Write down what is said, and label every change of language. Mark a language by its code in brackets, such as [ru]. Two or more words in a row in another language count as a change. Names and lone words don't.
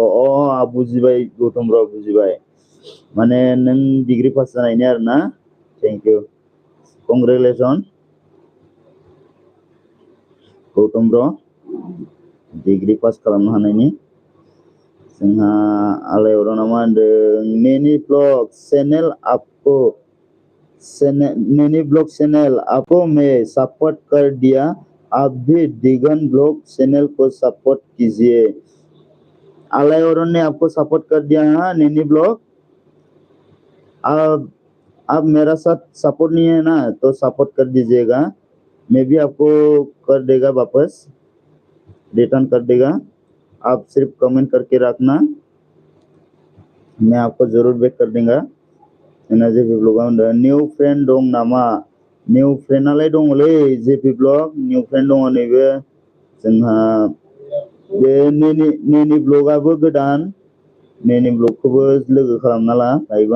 [brx] बुजिबाय गौतम ब्र' बुजिबाय। माने नों डिग्री पास जानायनि आरोना। [en] thank you congratulation [brx] गौतम ब्र' [en] degree pass [brx] खालामनो हानायनि। जोंहा आलायअरना मा होनदों नेनि ब्लग चैनल [hi] आपको नैनी [en] blog channel [hi] आपको मैं सपोर्ट कर दिया, आप भी दिगन [en] blog channel [hi] को सपोर्ट कीजिए। आलायअरन ने आपको सपोर्ट कर दिया है नैनी ब्लॉग। आप मेरा साथ सपोर्ट नहीं है ना, तो सपोर्ट कर दीजिएगा। मैं भी आपको कर देगा वापस, रिटर्न कर देगा। आप सिर्फ कमेंट करके रखना, मैं आपको जरूर बैक कर देगा। [brx] जेपि ब्लगा होनदों [en] new friend [brx] दं नामा? निउ फ्रेंडआलाय दङलै जेपि ब्लग, [en] new friend [brx] दङ नैबे जोंहा बे नेनि ब्लगाबो गोदान। नेनि ब्लगखौबो लोगो खालामना ला लायोबा।